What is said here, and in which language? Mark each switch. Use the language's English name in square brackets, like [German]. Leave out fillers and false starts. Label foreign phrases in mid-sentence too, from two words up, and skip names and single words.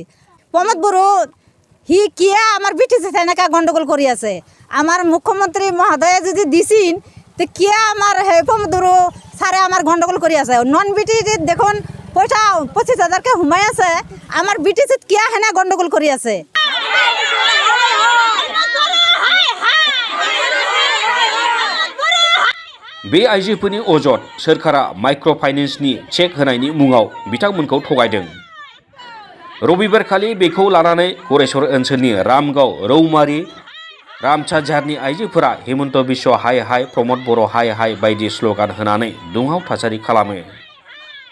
[Assamese] প্ৰমোদ বড়ো সি কিয় আমাৰ ব্ৰিটিছে এনেকৈ গণ্ডগোল কৰি আছে? আমাৰ মুখ্যমন্ত্ৰী মহোদয়ে যদি দিছিল তে কিয় আমাৰ সেই প্ৰমোদ বড়ো ছাৰে আমাৰ গণ্ডগোল কৰি আছে? নন ব্ৰিটিছত দেখোন পইচা 25,000কে সোমাই আছে, আমাৰ ব্ৰিটিছত কিয় সেনে গণ্ডগোল কৰি আছে? [Bodo] बे आइजोफोरनि अजद सोरखारा [English] micro finance [Bodo] चेक होनायनि मुङाव बिथांमोनखौ थगायदों। रबिबारखालि बेखौ लानानै गरेसर ओनसोलनि रामगाव, रौमारि, रामसाझारनि आइजोफोरा हेमन्त बिश्व हाय हाय, प्रमोद बर' हाय हाय बायदि स्ल'गान होनानै दुंहाव थासारि खालामो।